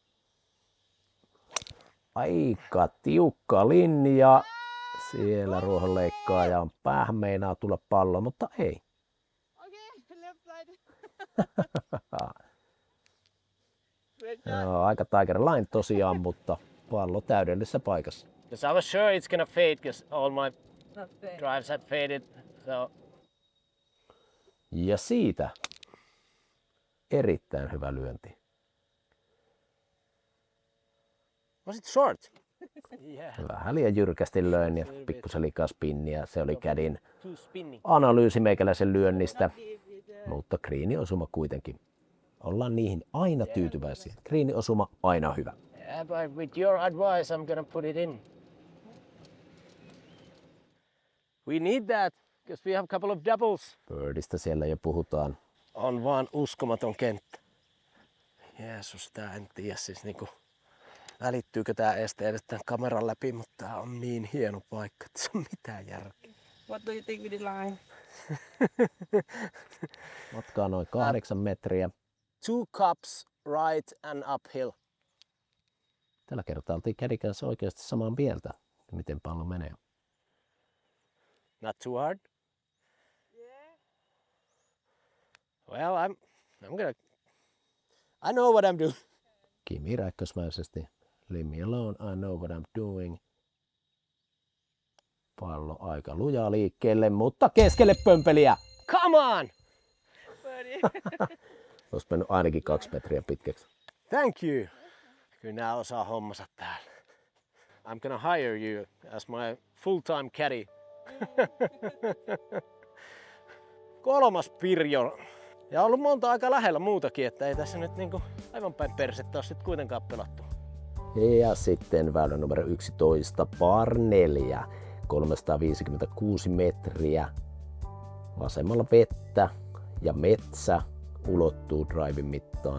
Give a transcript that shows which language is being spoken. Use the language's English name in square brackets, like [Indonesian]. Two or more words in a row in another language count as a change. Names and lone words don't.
[Finnish] Aika tiukka linja. Siellä ruohonleikkaaja on päähän, meinaa tulla pallo, mutta ei. Joo, aika [English] Tiger Line [Finnish] tosiaan, mutta pallo täydellisessä paikassa. [English] Because I was sure it's gonna fade because all my drives had faded. So. [Finnish] Ja siitä erittäin hyvä lyönti. [English] Was it short? Yeah. [Finnish] Vähän liian jyrkästi löin ja pikkusen liikaa spinniä. Se oli kädin [English] Too spinny. [Finnish] analyysi meikäläisen lyönnistä, mutta greeniosuma kuitenkin. Ollaan niihin aina tyytyväisiä. Greeniosuma aina hyvä. [English] Yeah, but with your advice, I'm gonna put it in. We need that because we have a couple of doubles. [Finnish] Birdistä siellä jo puhutaan. On vaan uskomaton kenttä. Jeesus, tää en tiedä siis niinku välittyykö tää edes tämän kameran läpi, mutta tää on niin hieno paikka, että se on mitään järkeä. [English] What do you think with the line? [Finnish] Matkaa noin 8 metriä. [English] 2 cups right and uphill. [Finnish] Tällä kertaa oltiin kädin kanssa oikeasti samaa mieltä, miten pallo menee. [English] Not too hard? Yeah. Well, I'm gonna... I know what I'm doing. [Finnish] Kimi räkkösmäisesti. [English] Leave me alone, I know what I'm doing. [Finnish] Pallo aika lujaa liikkeelle, mutta keskelle pömpeliä. [English] Come on! [Finnish] Olisi mennyt ainakin 2 metriä pitkäksi. [English] Thank you. [Finnish] Kyllä nää osaa hommansa täällä. [English] I'm gonna hire you as my full-time caddy. [Finnish] 3. Pirjo. Ja ollut monta aika lähellä muutakin, että ei tässä nyt niinku aivan päin persettä ole sit kuitenkaan pelattu. Ja sitten väylä numero 11, par 4, 356 metriä. Vasemmalla vettä ja metsä ulottuu driven mittaan.